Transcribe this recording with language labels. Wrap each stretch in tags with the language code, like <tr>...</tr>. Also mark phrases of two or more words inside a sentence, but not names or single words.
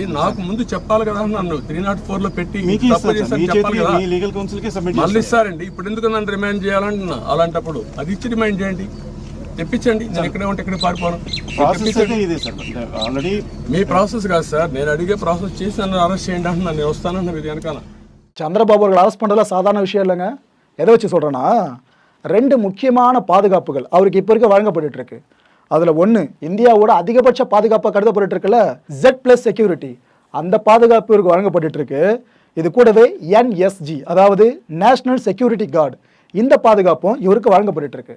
<te>నాకు ముందు చెప్పాలి కదా, నన్ను 304 లో పెట్టి చెప్పాలి కదా, మళ్ళీ ఇస్తారండి. ఇప్పుడు ఎందుకు నన్ను రిమైండ్ చేయాలంటున్నా? అలాంటప్పుడు అది ఇచ్చి రిమైండ్ చేయండి, తెప్పించండి. నేను ఇక్కడే ఉంటే ఇక్కడ పారిపోను. మీ ప్రాసెస్ కాదు సార్, నేను అడిగే ప్రాసెస్ చేసి నన్ను అరెస్ట్ చేయండి అంటున్నా. నేను వస్తానన్నా మీరు వెనకాల.</te> <ta>சந்திரபாபு அவர்கள் அரெஸ்ட் பண்ணுறதுல சாதாரண விஷயம் இல்லைங்க. எதை வச்சு சொல்கிறேன்னா, 2 முக்கியமான பாதுகாப்புகள் அவருக்கு இப்போ இருக்க வழங்கப்பட்டு இருக்கு. அதில் ஒன்று, இந்தியாவோட அதிகபட்ச பாதுகாப்பாக கருதப்பட்டு இருக்குல்ல Z+ செக்யூரிட்டி, அந்த பாதுகாப்பு இவருக்கு வழங்கப்பட்டு இருக்கு. இது கூடவே NSG, அதாவது நேஷனல் செக்யூரிட்டி கார்டு, இந்த பாதுகாப்பும் இவருக்கு வழங்கப்பட்டு இருக்கு.</ta>